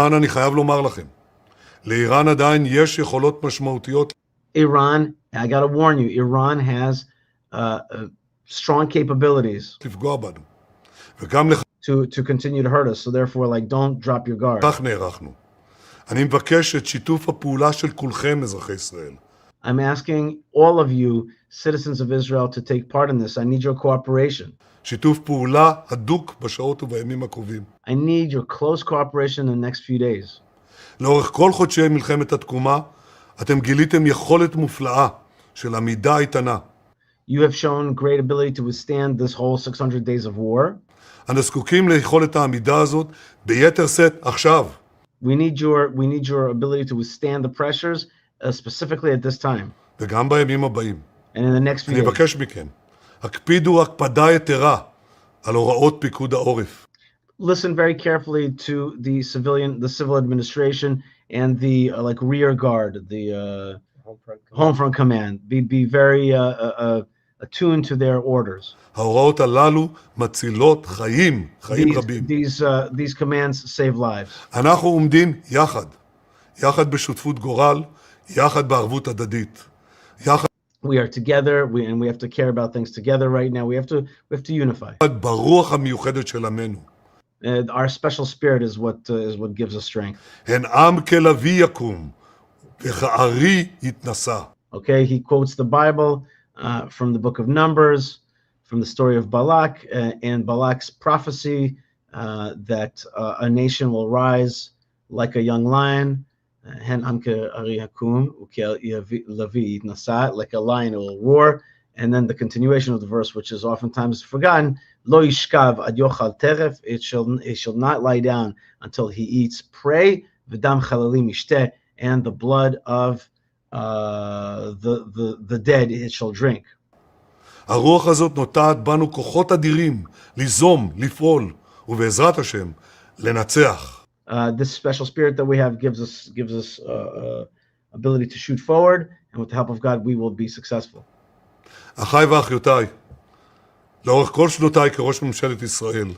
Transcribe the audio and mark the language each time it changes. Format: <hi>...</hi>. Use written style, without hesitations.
<he>כמובן אני חייב לומר לכם, לאיראן עדיין יש יכולות משמעותיות.</he> <en>Iran, I gotta warn you, Iran has strong capabilities</en> <he>לפגוע בנו. וגם</he> <en>to continue to hurt us. So therefore, don't drop your guard.</en> <he>כך נערכנו. אני מבקש את שיתוף הפעולה של כולכם, אזרחי ישראל.</he> <en>I'm asking all of you, citizens of Israel, to take part in this. I need your cooperation.</en> <he>שיתוף פעולה הדוק בשעות ובימים הקרובים.</he> <en>I need your close cooperation in the next few days.</en> <he>לאורך כל חודשי מלחמת התקומה, אתם גיליתם יכולת מופלאה של עמידה איתנה.</he> <en>You have shown great ability to withstand this whole 600 days of war.</en> <he>אנו זקוקים ליכולת העמידה הזאת ביתר שאת עכשיו.</he> <en>We need your ability to withstand the pressures, specifically at this time.</en> <he>וגם בימים הבאים.</he> <en>And in the next few</en> <he>אני</he> <en>days.</en> <he>מבקש מכם, הקפידו הקפדה יתרה על הוראות פיקוד העורף.</he> <en>Listen very carefully to the civil administration and the rear guard, the home front command. Be very attuned to their orders.</en> <he>ההוראות הללו מצילות חיים רבים.</he> <en>These commands save lives.</en> <he>אנחנו עומדים יחד בשותפות גורל, יחד בערבות הדדית.</he> <en>We are together, and we have to care about things together right now. We have to unify.</en> <he>ברוח המיוחדת של עמנו.</he> <en>Our special spirit is what gives us strength.</en> <he>הן עם כלבי יקום, וכארי יתנשא.</he> <en>Okay, he quotes the Bible from the book of Numbers, from the story of Balak, and Balak's prophecy that a nation will rise like a young lion.</en> <he>Hen am ke'ari hakum uke'levi yitnasa,</he> <en>like a lion it will roar And then the continuation of the verse, which is oftentimes forgotten,</en> <he>Lo yishkav ad yochal teref,</he> <en>it shall not lie down until he eats prey,</en> <he>v'dam chalalim mishteh,</he> <en>and the blood of the dead it shall drink.</en> <he>הרוח הזאת נוטעת בנו כוחות אדירים, ליזום, לפעול, ובעזרת השם, לנצח.</he> <en>This special spirit that we have gives us ability to shoot forward, and with the help of God, we will be successful.</en> <he>אחיי ואחיותיי, לאורך כל שנותיי כראש ממשלת ישראל.</he>